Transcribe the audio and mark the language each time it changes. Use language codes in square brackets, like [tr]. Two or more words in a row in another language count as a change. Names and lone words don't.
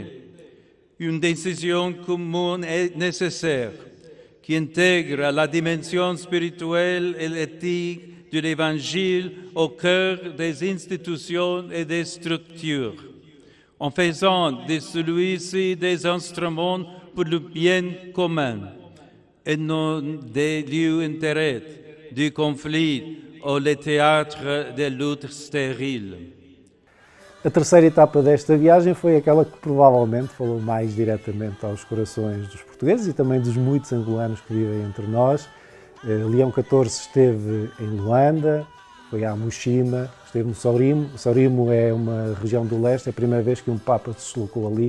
[fr] Une décision commune est nécessaire qui intègre la dimension spirituelle et éthique de l'Évangile au cœur des institutions et des structures, en faisant de celui-ci des instruments pour le bien commun et non des lieux d'intérêt, du conflit ou le théâtre de luttes stériles. [pt] A terceira etapa desta viagem foi aquela que provavelmente falou mais diretamente aos corações dos portugueses e também dos muitos angolanos que vivem entre nós. Leão XIV esteve em Luanda, foi a Mushima, esteve no Sorimo. O Sorimo é uma região do leste, é a primeira vez que um Papa se deslocou ali.